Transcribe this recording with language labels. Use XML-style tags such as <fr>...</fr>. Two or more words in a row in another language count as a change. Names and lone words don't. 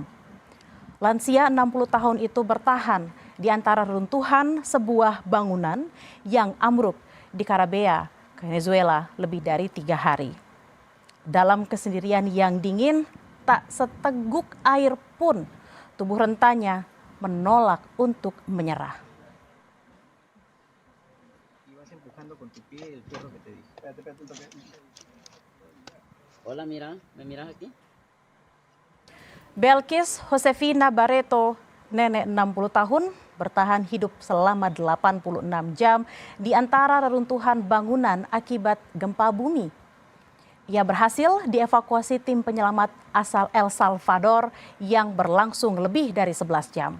<id>Lansia 60 tahun itu bertahan di antara runtuhan sebuah bangunan yang ambruk di Carabea, Venezuela, lebih dari 3 hari. Dalam kesendirian yang dingin, tak seteguk air pun, tubuh rentanya menolak untuk menyerah.</id> <es>Hola, mira, ¿me miras aquí?</es> <id>Belkis Josefina Barreto, nenek 60 tahun, bertahan hidup selama 86 jam di antara reruntuhan bangunan akibat gempa bumi. Ia berhasil dievakuasi tim penyelamat asal El Salvador yang berlangsung lebih dari 11 jam.</id>